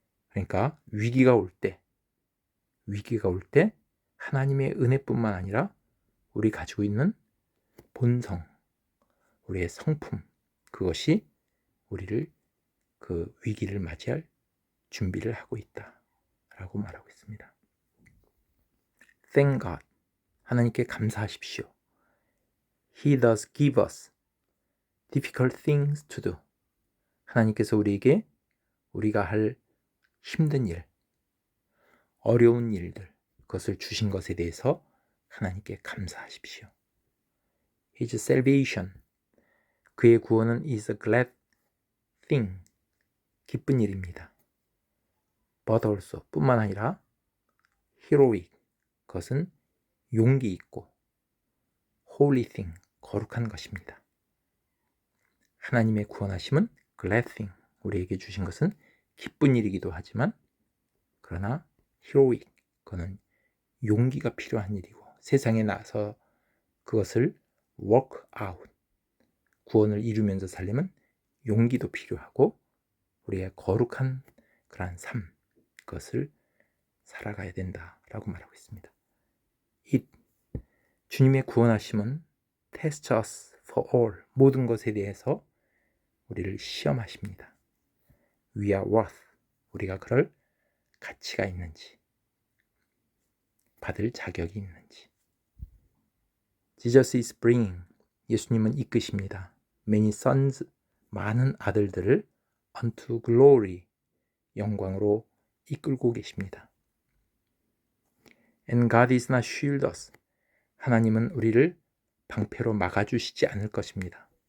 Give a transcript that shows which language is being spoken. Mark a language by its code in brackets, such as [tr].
[ko] 그러니까 위기가 올 때 하나님의 은혜뿐만 아니라 우리 가지고 있는 본성, 우리의 성품, 그것이 우리를 그 위기를 맞이할 준비를 하고 있다 라고 말하고 있습니다. [en] Thank God. [ko] 하나님께 감사하십시오. [en] He does give us difficult things to do. [ko] 하나님께서 우리에게 우리가 할 힘든 일, 어려운 일들, 그것을 주신 것에 대해서 하나님께 감사하십시오. [en] His salvation, [ko] 그의 구원은 [en] is a glad thing, [ko] 기쁜 일입니다. [en] But also, [ko] 뿐만 아니라 [en] heroic, [ko] 그것은 용기 있고 [en] holy thing, [ko] 거룩한 것입니다. 하나님의 구원하심은 [en] glad thing, [ko] 우리에게 주신 것은 기쁜 일이기도 하지만 그러나 [en] heroic, [ko] 그거는 용기가 필요한 일이고 세상에 나서 그것을 [en] work out, [ko] 구원을 이루면서 살려면 용기도 필요하고 우리의 거룩한 그러한 삶, 그것을 살아가야 된다라고 말하고 있습니다. 주님의 구원하심은 [en] test us for all, [ko] 모든 것에 대해서 우리를 시험하십니다. [en] We are worth, [ko] 우리가 그럴 가치가 있는지, 받을 자격이 있는지. [en] Jesus is bringing, [ko] 예수님은 이끄십니다. [en] Many sons, [ko] 많은 아들들을 [en] unto glory, [ko] 영광으로 이끌고 계십니다. [en] And God is not shield us, [ko] 하나님은 우리를 방패로 막아주시지 않을 것입니다.